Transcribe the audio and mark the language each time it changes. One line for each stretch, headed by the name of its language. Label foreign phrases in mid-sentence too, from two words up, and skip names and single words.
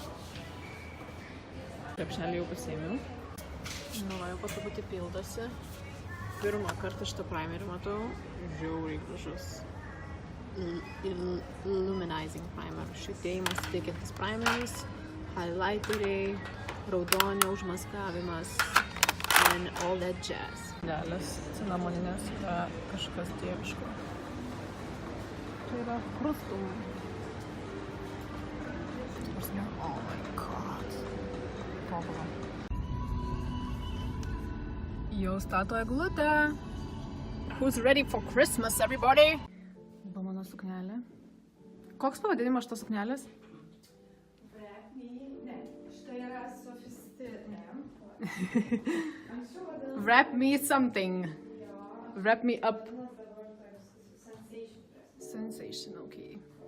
Lithuanian: Krepšelį jau pasiėmiau. Nu, jau po truputį pildosi. Pirmą kartą šitą primerį matau. Žiauriai gražus.
English: Illuminizing primer.
Lithuanian: Švietėjimas teikiantis primeris, highlighteriai, raudonio užmaskavimas
English: and all that jazz.
Lithuanian: Dėlės cinamoninės yra kažkas dieviško. Tai yra krustum.
English: Oh my god.
Lithuanian: Tobulą. Jau stato eglutę.
English: Who's ready for Christmas, everybody?
Lithuanian: Mano suknelė. Koks pavadinimas šitos suknelės? Štai yra
English: Wrap me something. Wrap me up. Sensation, okay.